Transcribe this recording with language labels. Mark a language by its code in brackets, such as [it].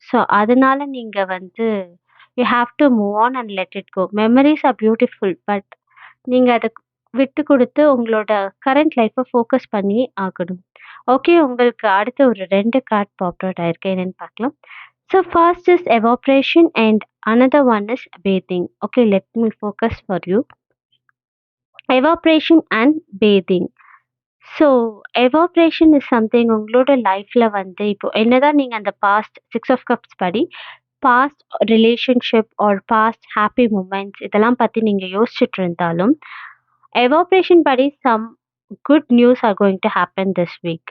[en] so [ta] அதனால நீங்க வந்து [en] You have to move on and let it go. Memories are beautiful. [ta] But நீங்க அத விட்டு குடுத்து உங்களோட கரண்ட் லைஃப்ப ஃபோக்கஸ் பண்ணி ஆகணும். ஓகே, உங்களுக்கு அடுத்து ஒரு 2 கார்ட் பாப் அவுட் ஆயிருக்கு. என்னன்னு பார்க்கலாம். [en] So first is evaporation and another one is bathing. Okay, let me focus for you. Evaporation and bathing. So evaporation is something [ta] உங்களோட லைஃப்ல வந்து இப்போ என்னதான் நீங்க அந்த [en] past 6 of cups படி past relationship or past happy moments [ta] இதெல்லாம் பத்தி நீங்க யோசிச்சுட்டு இருந்தாலும், [en] Evaporation படி some good news are going to happen this week.